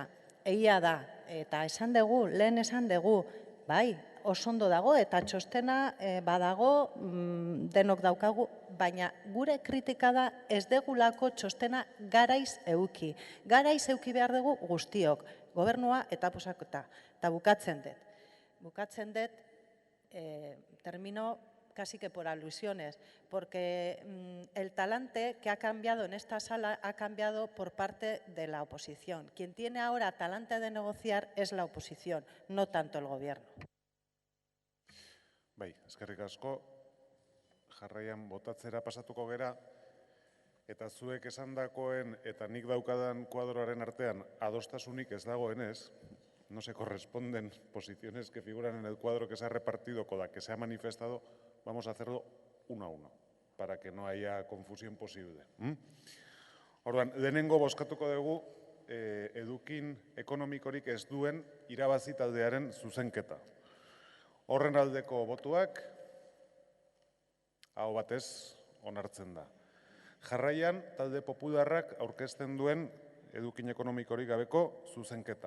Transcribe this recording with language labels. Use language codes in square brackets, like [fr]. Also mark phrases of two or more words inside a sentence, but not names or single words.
[eu] Egia da, eta esan dugu, lehen esan dugu, bai, oso ondo dago eta txostena badago, denok daukagu, baina gure kritika da ez degulako txostena garaiz euki. Garaiz euki behar dugu guztiok, gobernua eta posakota. Eta bukatzen dut. Bukatzen dut, [es] termino casi que por alusiones, porque el talante que ha cambiado en esta sala ha cambiado por parte de la oposición. Quien tiene ahora talante de negociar es la oposición, no tanto el gobierno. [eu] Bai, eskerrik asko. Jarraian botatzera pasatuko gera, eta zuek esandakoen eta nik daukadan kuadroaren artean adostasunik ez dagoenez, [es] no se corresponden posiciones que figuran en el cuadro que se ha repartido con la que se ha manifestado, vamos a hacerlo uno a uno, para que no haya confusión posible. [eu] Orduan, lehenengo bozkatuko dugu edukin ekonomikorik ez duen irabazi taldearen zuzenketa. Horren aldeko botuak, aho batez onartzen da. Jarraian, talde popularrak aurkezten duen edukin ekonomikorik gabeko zuzenketa.